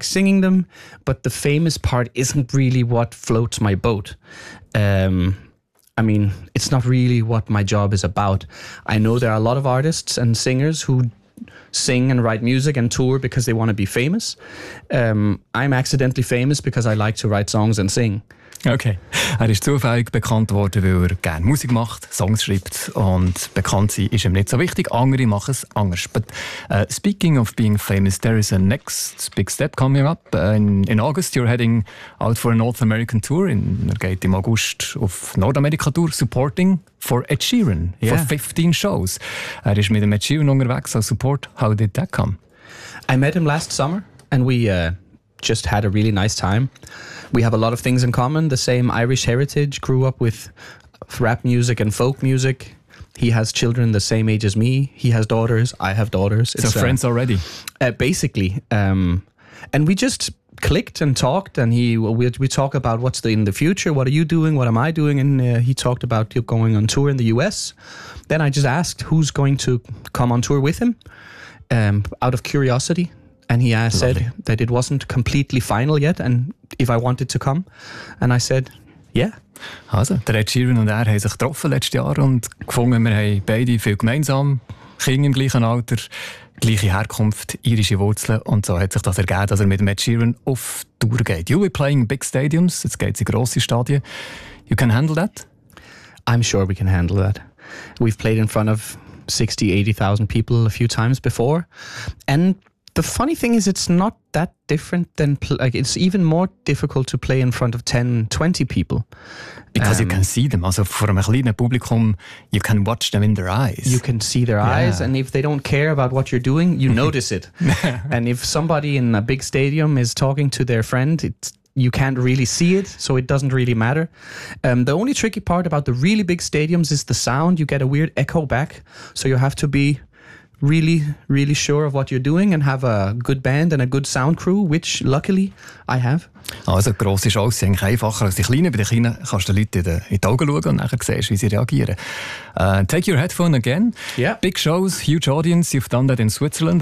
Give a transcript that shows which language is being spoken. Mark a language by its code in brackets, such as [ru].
[en] singing them, but the famous part isn't really what floats my boat. I mean, it's not really what my job is about. I know there are a lot of artists and singers who sing and write music and tour because they want to be famous. I'm accidentally famous because I like to write songs and sing. Okay. [de] Er ist zufällig bekannt worden, weil er gerne Musik macht, Songs schreibt und bekannt sein ist ihm nicht so wichtig. Andere machen es anders. [en] But speaking of being famous, there is a next big step coming up. In August you're heading out for a North American tour. [de] Er geht im August auf Nordamerika Tour, [en] supporting for Ed Sheeran for 15 shows. [de] Er ist mit dem Ed Sheeran unterwegs als Support. [en] How did that come? I met him last summer and we just had a really nice time. We have a lot of things in common, the same Irish heritage, grew up with rap music and folk music. He has children the same age as me. He has daughters, I have daughters. It's, so friends already? Basically. And we just clicked and talked and we talk about what's in the future, what are you doing, what am I doing? And he talked about going on tour in the US. Then I just asked who's going to come on tour with him out of curiosity. And he said that it wasn't completely final yet and if I wanted to come. And I said, yeah. [de] Also, der Ed Sheeran und er haben sich getroffen letztes Jahr und gefunden, wir haben beide viel gemeinsam, Kinder im gleichen Alter, gleiche Herkunft, irische Wurzeln. Und so hat sich das ergeben, dass er mit Ed Sheeran auf Tour geht. [en] You'll be playing big stadiums, [de] jetzt geht es in grosse Stadien. [en] You can handle that? I'm sure we can handle that. We've played in front of 60, 80,000 people a few times before. And the funny thing is, it's not that different than, it's even more difficult to play in front of 10, 20 people. Because you can see them, also for a [de] kleinen Publikum, [en] you can watch them in their eyes. You can see their eyes, and if they don't care about what you're doing, you notice it. And if somebody in a big stadium is talking to their friend, you can't really see it, so it doesn't really matter. The only tricky part about the really big stadiums is the sound. You get a weird echo back, so you have to be really, really sure of what you're doing and have a good band and a good sound crew, which luckily I have. [de] Also, grosse Shows sind eigentlich einfacher als die Kleinen. Bei den Kleinen kannst du den Leuten in die Augen schauen und dann siehst, wie sie reagieren. [en] Take your headphone again. Yeah. Big Shows, huge audience. You've done that in Switzerland.